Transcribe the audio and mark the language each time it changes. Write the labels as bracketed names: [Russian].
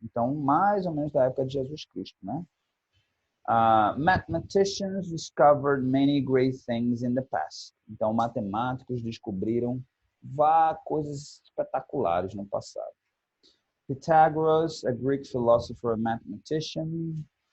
[Portuguese] Então, mais ou menos da época de Jesus Cristo, né? [English] Mathematicians discovered many great things in the past. [Portuguese] Então, matemáticos descobriram coisas espetaculares no passado. [English] Pythagoras, a Greek philosopher and mathematician.